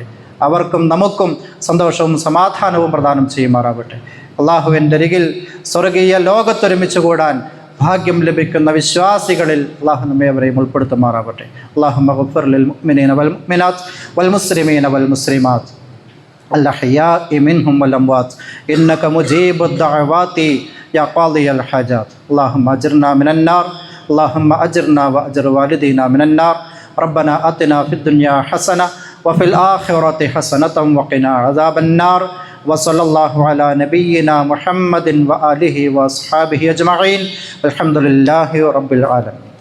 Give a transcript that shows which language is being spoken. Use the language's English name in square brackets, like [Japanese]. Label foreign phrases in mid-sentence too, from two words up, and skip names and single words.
[Malayalam] അവർക്കും നമുക്കും സന്തോഷവും സമാധാനവും പ്രദാനം ചെയ്യുമാറാവട്ടെ. അള്ളാഹുവിൻ്റെ അരികിൽ സ്വർഗീയ ലോകത്തൊരുമിച്ച് കൂടാൻ ഭാഗ്യം ലഭിക്കുന്ന വിശ്വാസികളിൽ അള്ളാഹു നമ്മേവരെയും ഉൾപ്പെടുത്തുമാറാവട്ടെ. [Arabic] اللهم اغفر للمؤمنين والمؤمنات والمسلمين والمسلمات الأحياء منهم والأموات إنك مجيب الدعوات يا قاضي الحاجات اللهم أجرنا من النار اللهم أجرنا وأجر والدينا من النار ربنا آتنا في الدنيا حسنة وفي الآخرة حسنة وقنا عذاب النار وصلى الله على نبينا محمد وآله وأصحابه أجمعين الحمد لله رب العالمين.